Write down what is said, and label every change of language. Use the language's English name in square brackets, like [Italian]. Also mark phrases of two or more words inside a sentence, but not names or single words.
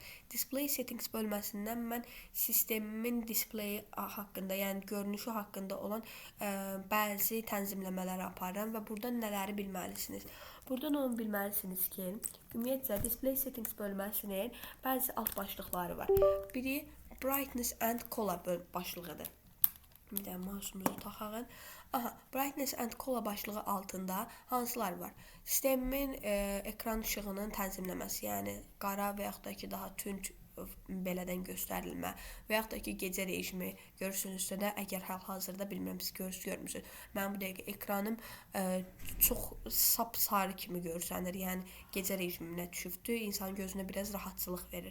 [English] Display settings [Azerbaijani] bölməsindən mən sistemimin displeyi haqqında, yəni görünüşü haqqında olan bəzi tənzimləmələri aparıram və buradan nələri bilməlisiniz? Buradan onu bilməlisiniz ki, ümumiyyətlə [English] display settings [Azerbaijani] bölməsinin bəzi alt başlıqları var. Biri [English] brightness and color [Azerbaijani] başlığıdır. Bir də mousumuzu taxağın. [English] Brightness and color [Azerbaijani] başlığı altında hansılar var? Sistemin ekran işığının tənzimləməsi, yəni qara və yaxud da ki daha tünd belədən göstərilmə və yaxud da ki gecə rejimi görürsünüzsə də, əgər hal-hazırda bilmirəm siz görmürsünüz. Mənim bu dəqiqə ekranım çox sapsarı kimi görsənir, yəni gecə rejiminə düşübdür, insan gözünə biraz rahatçılıq verir.